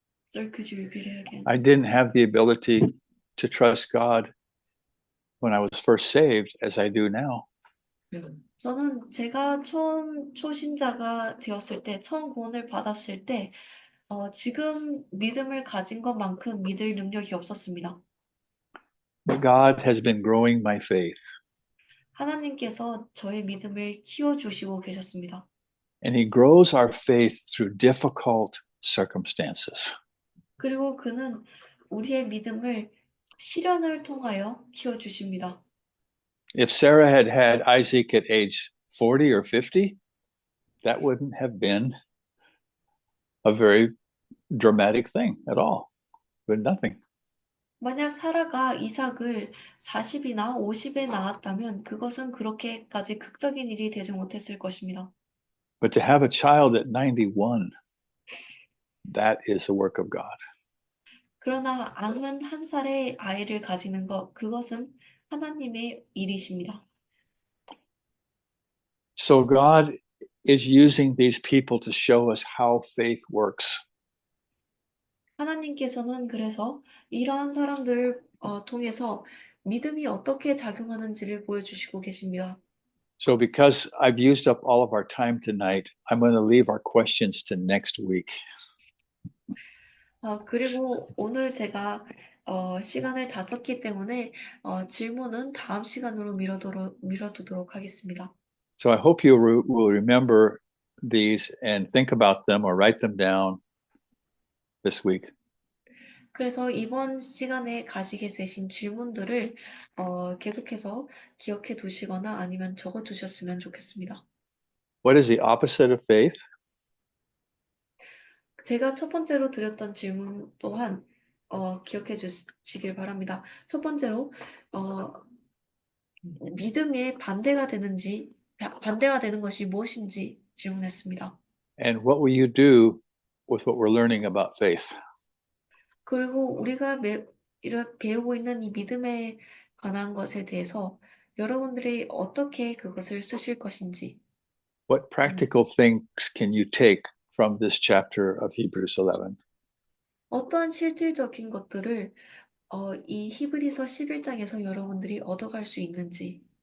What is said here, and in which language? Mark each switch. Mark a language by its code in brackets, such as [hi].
[en] Sir, could you repeat it again? I didn't have the ability to trust God when I was first saved as I do now. [ko] 저는 제가 처음 초신자가 되었을 때, 처음 구원을 받았을 때, 지금 믿음을 가진 것만큼 믿을 능력이 없었습니다. [en] But God has been growing my faith, [ko] 하나님께서 저의 믿음을 키워주시고 계셨습니다. [en] and He grows our faith through difficult circumstances. [ko] 그리고 그는 우리의 믿음을 시련을 통하여 키워주십니다. [en] If Sarah had had Isaac at age 40 or 50, that wouldn't have been a very dramatic thing at all. But nothing. [ko] 만약 사라가 이삭을 40이나 50에 낳았다면 그것은 그렇게까지 극적인 일이 되지 못했을 것입니다. [en] But to have a child at 91, that is the work of God. [ko] 그러나 91살의 아이를 가지는 것, 그것은 하나님의 일이십니다. [en] So God is using these people to show us how faith works. [ko] 하나님께서는 그래서 이러한 사람들을 통해서 믿음이 어떻게 작용하는지를 보여주시고 계십니다. [en] So because I've used up all of our time tonight, I'm going to leave our questions to next week. [ko] 그리고 오늘 제가 시간을 다 썼기 때문에 질문은 다음 시간으로 미뤄두도록 하겠습니다. [en] So I hope you will remember these and think about them or write them down this week. [ko] 그래서 이번 시간에 가지게 되신 질문들을 계속해서 기억해 두시거나 아니면 적어 두셨으면 좋겠습니다. [en] What is the opposite of faith? [ko] 제가 첫 번째로 드렸던 질문 또한 기억해 주시길 바랍니다. 첫 번째로 믿음의 반대가 되는 것이 무엇인지 질문했습니다. [en] And what will you do with what we're learning about faith? [ko] 그리고 우리가 배우고 있는 이 믿음에 관한 것에 대해서 여러분들이 어떻게 그것을 쓰실 것인지. [en] What practical things can you take from this chapter of Hebrews 11? [ko] 어떠한 실질적인 것들을 이 히브리서 11장에서 여러분들이 얻어갈 수 있는지.